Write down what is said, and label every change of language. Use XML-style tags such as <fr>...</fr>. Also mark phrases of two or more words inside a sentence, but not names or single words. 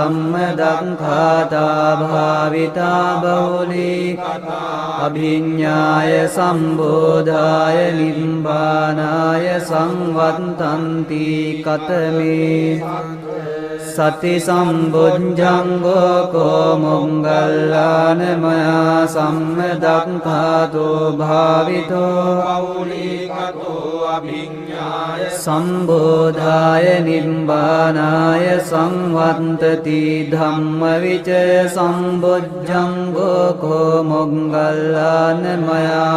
<pi>සම්මදක්ඛාතා භාවිතා බහුලී අභිඤ්ඤාය සම්බෝධාය නිබ්බානාය සංවත්තන්ති කතමේ සති සම්බුද්ධංගෝ කෝ මොග්ගල්ලාන මයා සම්මදක්ඛාතෝ භාවිතෝ පෞලිකතෝ අභිඤ්ඤාය සම්බෝධාය නිබ්බානාය සංවත්තති ධම්මවිචය සම්බුද්ධංගෝ කෝ මොග්ගල්ලාන මයා</pi>